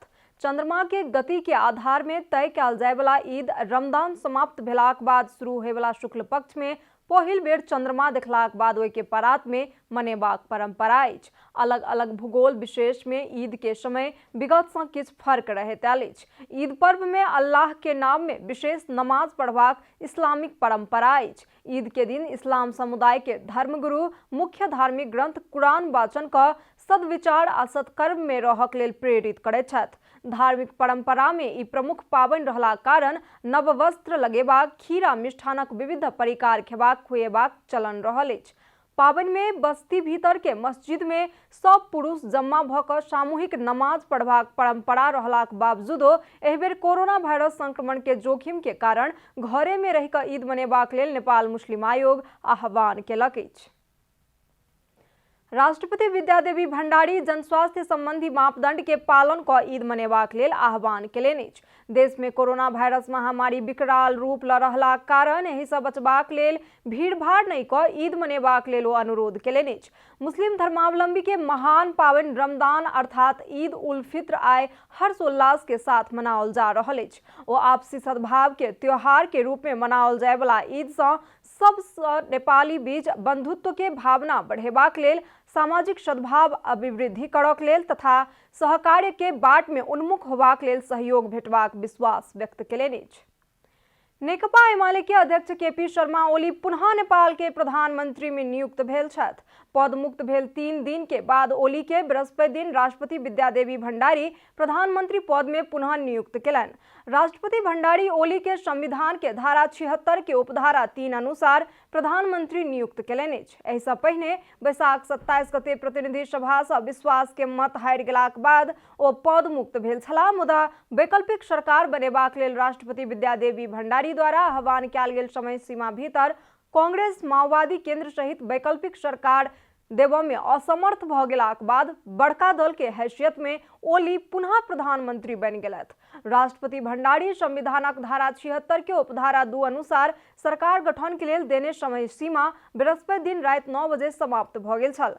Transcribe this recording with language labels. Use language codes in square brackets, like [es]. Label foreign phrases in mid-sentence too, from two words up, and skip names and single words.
[mai] चंद्रमा के गति के आधार में तय कयल जाय वाला ईद रमजान समाप्त भेलाक बाद शुरू होय वाला शुक्ल पक्ष में पहिल बेर चंद्रमा देखलाक बाद ओहि के परात में मनेबाक परंपरा अछि। अलग अलग भूगोल विशेष में ईद के समय विगत से किछु फर्क रहैत आयल अछि। ईद पर्व में अल्लाह के नाम में विशेष नमाज पढ़बाक इस्लामिक परंपरा अछि। ईद के दिन इस्लाम समुदाय के धर्मगुरु मुख्य धार्मिक ग्रंथ कुरान वाचन क सद्विचार आ सत्कर्म में रहक लेल प्रेरित करैत छथि। धार्मिक परंपरा में ई प्रमुख पाबनि रहला कारण नव वस्त्र लगेबाक, खीरा मिष्ठानक विविध परिकार खेबाक खुएबाक चलन रहल अछि। पाबनि में बस्ती भीतर के मस्जिद में सब पुरुष जम्मा भ क सामूहिक नमाज पढ़बाक परंपरा रहलाक बावजूदो एहि बेर कोरोना वायरस संक्रमण के जोखिम के कारण घरे में रहि क ईद मनेबाक लेल नेपाल मुस्लिम आयोग आह्वान केलक अछि। राष्ट्रपति विद्यादेवी भण्डारी जनस्वास्थ्य संबंधी मापदंड के पालन क ईद मनेबाक लेल आह्वान केलनि अछि। देश में कोरोना वायरस महामारी विकराल रूप ल रहलाक कारण एहि सँ बचबाक लेल भीड़ भाड़ नहीं क ईद मनेबाक लेल ओ अनुरोध केलनि अछि। मुस्लिम धर्मावलंबी के महान पावनि रमजान अर्थात ईद उल फित्र आइ हर्षोल्लास के साथ मनाओल जा रहल अछि। ओ आपसी सद्भाव के त्योहार के रूप में मनाओल जाय वाला ईद सँ सब नेपाली बीच बंधुत्व के भावना बढ़ेबाक लेल, सामाजिक सद्भाव अभिवृद्धि करक लेल तथा सहकार्य के बाट में उन्मुख होबाक लेल सहयोग भेटबाक विश्वास व्यक्त केलनि अछि। नेकपा एमाले के अध्यक्ष केपी शर्मा ओली पुनः नेपाल के प्रधानमंत्री में नियुक्त भेल छथि। पद मुक्त भेल 3 दिन के बाद ओली के बृहस्पति दिन राष्ट्रपति विद्यादेवी भण्डारी प्रधानमंत्री पद में पुनः नियुक्त केलनि। राष्ट्रपति भण्डारी ओली के संविधान के धारा 76 के उपधारा 3 अनुसार प्रधानमंत्री नियुक्त केलनि अछि। एहि सँ पहिने बैसाख 27 गते प्रतिनिधि सभा सँ विश्वास के मत हारि गेलाक बाद ओ पद मुक्त भेल छलाह। मुदा वैकल्पिक सरकार बनेबाक लेल राष्ट्रपति विद्यादेवी भण्डारी द्वारा आह्वान कयल गेल समय सीमा भीतर कांग्रेस माओवादी केंद्र सहित वैकल्पिक सरकार देबऽ में असमर्थ भ गेलाक बाद बड़का दल के हैसियत में ओली पुनः प्रधानमंत्री बनि गेलथि। राष्ट्रपति भण्डारी संविधानक धारा 76 के उपधारा 2 अनुसार सरकार गठन के लेल देने समय सीमा बृहस्पति दिन राति 9 बजे समाप्त भ गेल छल।